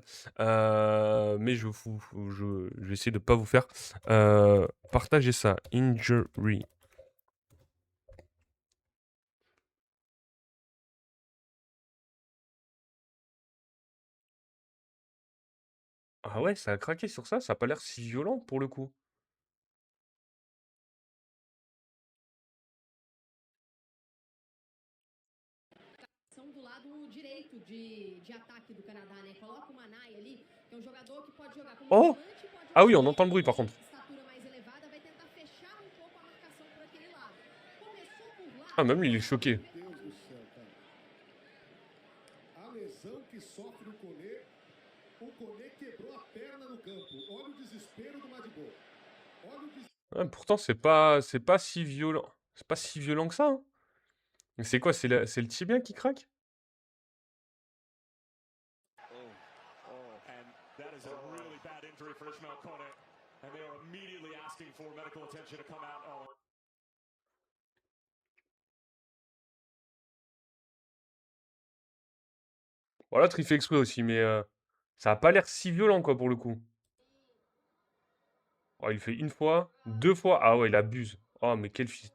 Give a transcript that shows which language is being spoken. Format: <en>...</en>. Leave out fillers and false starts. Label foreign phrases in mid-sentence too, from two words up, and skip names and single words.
<fr>Mais je vais essayer de pas vous faire partager ça. Injury. Ah ouais, ça a craqué sur ça a pas l'air si violent pour le coup.</fr> <pt>Do lado direito de ataque do Canadá, né? Coloca o Manai ali, que é um jogador que pode jogar como Oh! volante, pode Ah jogar</pt> <fr>oui, on</fr> <pt>como</pt> <fr>entend le</fr> <pt>meia,</pt> <fr>bruit</fr> <pt>que</pt> <fr>par</fr> <pt>tem</pt> <fr>contre.</fr> <pt>estatura mais elevada, vai tentar fechar um pouco a marcação por aquele lado. Começou por lá,</pt> <fr>Ah même lui, il est choqué.</fr> <pt>Deus do céu, cara. A lesão que sofre o Koné quebrou a perna no campo. Olha o desespero do Madibo. Olha o</pt> <fr>Ah, pourtant, c'est pas si violent. C'est pas si violent que ça, hein. Mais c'est quoi? C'est le tibia qui craque?</fr> <en>And that is a really bad injury for Ismail Kone. And they are immediately asking for medical attention to come out. Oh.</en> <fr>Bon, l'autre, il fait exprès aussi, mais ça a pas l'air si violent, quoi, pour le coup. Oh, il fait une fois, 2 fois. Ah ouais, il abuse. Oh, mais quel fils.</fr>